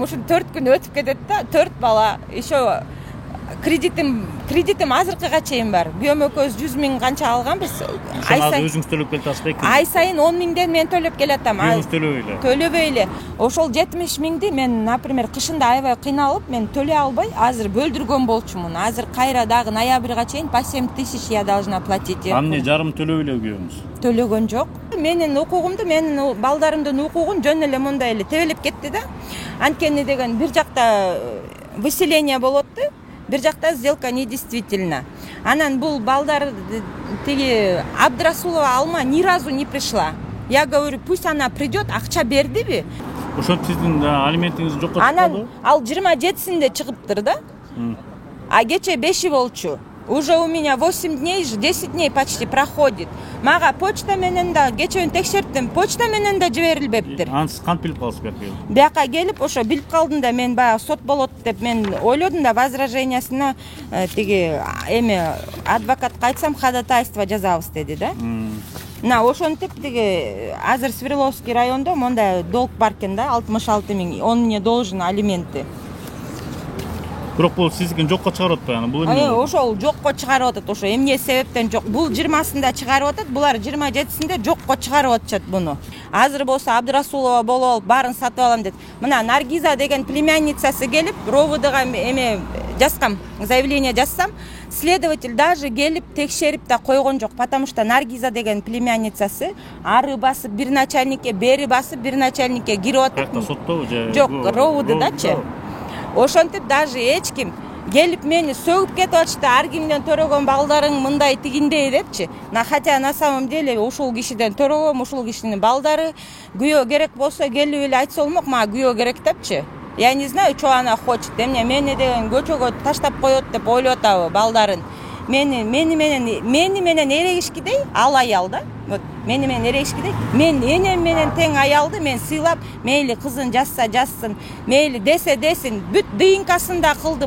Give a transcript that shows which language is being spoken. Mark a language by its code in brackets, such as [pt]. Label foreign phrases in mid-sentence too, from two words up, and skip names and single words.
[ky] Ушул 4 күн өтүп кетет да, 4 бала. Еще кредитим азыркыга чейин бар. Күйөөм экөөбүз 100 000 канча алганбыз. Ай сайын өзүңүз төлөп келатасызбы? Ай сайын 10 000ден мен төлөп келатам. Төлөбөй эле. Ошол 70 000ди мен, например, кышында аябай кыйналып, мен төлөй албай, азыр бөлдүргөн болчумун. Азыр кайра дагы ноябрга чейин [ru] по 7 000 я должна платить. [ky] Эмне жарым төлөп эле күйөөңүз? Төлөгөн жок. Менин укугумду, менин балдарымдын укугун жөн эле мындай эле тебелеп кетти да. Анткени деген бир жакта выселение болот да. Бир жакта [ru] сделка недействительна. [ky] Анан бул балдар тиги Абдрасулова Алма [ru] ни разу не пришла. Я говорю, пусть она придет, [ky] акча бердиби? Ошо сиздин алиментиңиз жокко чыкпады? Анан ал 27-синде чыгыптыр да. А кече 5 болчу. [ru] Уже у меня 8 дней, 10 дней почти проходит. [ky] Мага почта менен да кечен текшерттим, почта менен да жиберилбептир. Ансы кантип билип калдыңыз бияка келип? Бияка келип, ошо билип калдым да, мен баягы сот болот деп мен ойлодум да, возражениясына тиги эме адвокатка айтсам, ходатайство жазабыз деди да. Мына ошентип тиги азыр Свердловский райондо мондай долг бар экен да, 66 000. [ru] Он мне должен алименты. [ky] Бирок бул сиздикин жокко чыгарып атпайбы? Бул эмне? Ошол жокко чыгарып атат, ошо эмне себептен жок. Бул 20-сында чыгарып атат, булар 27-синде жокко чыгарып атышат буну. Азыр болсо Абдрасулова болуп алып, баарын сатып алам дейт. Мына Наргиза деген племянницасы келип, РОВДга эме жазгам, заявление жазсам, [ru] следователь даже [ky] келип текшерип да койгон жок, [ru] потому что [ky] Наргиза деген племянницасы ары басып бир начальникке, бери басып бир начальникке кирип атат. Соттобу же? Жок, РОВДдачы. Ошентип даже эч ким келип мени сөгүп кетип атышты, ар кимден төрөгөн балдарың мындай тигиндей депчи. [ru] Хотя на самом деле [ky] ушул кишиден төрөгөм, ушул кишинин балдары, күйөө керек болсо келип эле айтса болмок, мага күйөө керек депчи. [ru] Я не знаю, что она хочет. [ky] Эмне мени деген көчөгө таштап коет деп ойлоп атабы балдарын. Мени менен эрегишкидей ал аял да. Вот мени менен эрегишкидей. Мен энем менен тең аялды мен сыйлап, мейли кызын жазса жазсын, мейли десе десин, бүт дыйынкасын да кылдым.